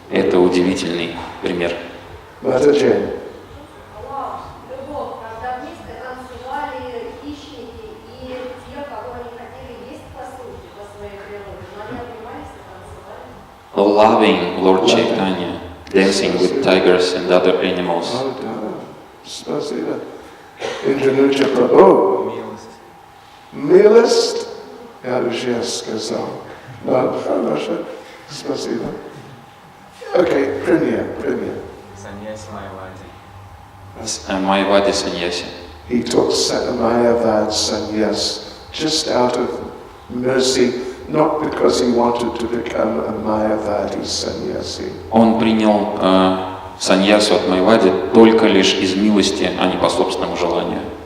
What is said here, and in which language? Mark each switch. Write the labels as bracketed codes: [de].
[ru] Это удивительный пример. Матаджи. Любовь, когда вместе танцевали хищники и те, кого они хотели есть по сути, по своей природе, но они обнимались и танцевали. [en] Loving Lord Chaitanya, dancing with tigers and other animals. [ru] Oh, да. Спасибо. Индрануча Прабху. Милость. Я уже сказал. Да, хорошо. Спасибо. Окей, пример. Саньяси Майавади. Майавади Саньяси. [en] He took Mayavad sannyas just out of mercy, not because he wanted to become a Mayavadi sannyasi. [ru] Он принял саньясу от Майавади только лишь из милости, а не по собственному желанию.